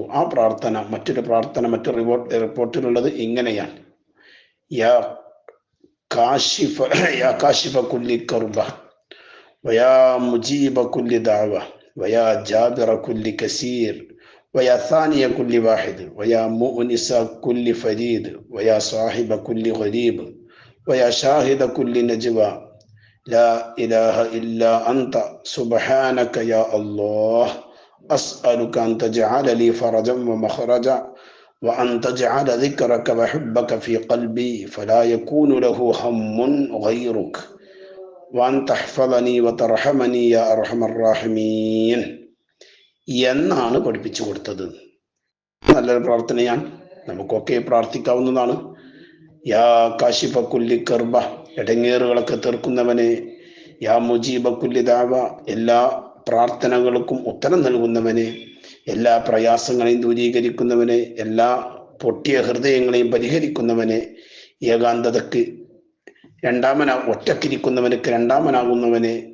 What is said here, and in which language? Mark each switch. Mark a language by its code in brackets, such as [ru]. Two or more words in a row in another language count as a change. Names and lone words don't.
[ml] ആ പ്രാർത്ഥന മറ്റൊരു റിപ്പോർട്ടിലുള്ളത് ഇങ്ങനെയാണ്: [ar] يا كاشف كل كرب ويا مجيب كل دعوة ويا جابر كل كسير ويا ثاني كل واحد ويا مؤنس كل فريد ويا صاحب كل غريب ويا شاهد كل نجوى لا إله إلا أنت سبحانك يا الله أسألك أن تجعل لي فرجا ومخرجا وأن تجعل ذكرك وحبك في قلبي فلا يكون له هم غيرك وأن تحفظني وترحمني يا أرحم الراحمين [ml] എന്നാണ് പഠിപ്പിച്ചു കൊടുത്തത്. നല്ലൊരു പ്രാർത്ഥനയാണ്, നമുക്കൊക്കെ പ്രാർത്ഥിക്കാവുന്നതാണ്. [ar] يا كاشف كل كرب, [ml] ഇടങ്ങേറുകളൊക്കെ തീർക്കുന്നവനെ, [ar] يا مجيب كل دعوة, [ml] എല്ലാ പ്രാർത്ഥനകൾക്കും ഉത്തരം നൽകുന്നവനെ, എല്ലാ പ്രയാസങ്ങളെയും ദൂരീകരിക്കുന്നവനെ, എല്ലാ പൊട്ടിയ ഹൃദയങ്ങളെയും പരിഹരിക്കുന്നവനെ, ഏകാന്തതക്ക് ഒറ്റക്കിരിക്കുന്നവനക്ക് രണ്ടാമനാകുന്നവനെ,